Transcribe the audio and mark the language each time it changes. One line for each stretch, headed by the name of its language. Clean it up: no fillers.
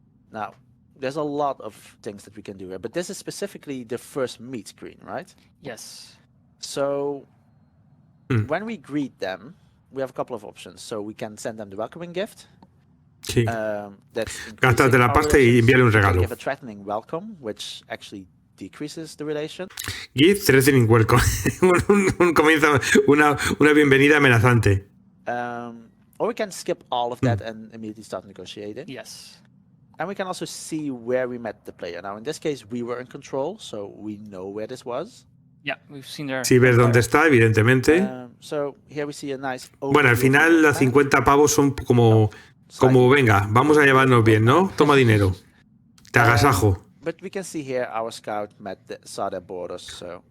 English: Now, there's a lot of things that we can do here, but this is specifically the first meet screen, right? Yes. So, when we greet them, we have a couple of options. So we can send them the welcoming gift.
Spanish: Sí. Gástate la pasta y envíale un regalo.
English: Give a threatening welcome, which actually decreases the relation. Give threatening welcome.
Spanish: un comienzo, una bienvenida amenazante.
English: Or we can skip all of that and immediately start negotiating. Yes. And we can also see where we met the player. Now, in this case, we were in control, so we know where this was. Yeah, we've seen there.
Spanish: Sí, ves dónde está, evidentemente.
English: So here we see a nice
Spanish: bueno, al final las 50 pavos son como venga, vamos a llevarnos bien, ¿no? Toma dinero. Te agasajo.
English: But we can see here our scout saw their borders, so.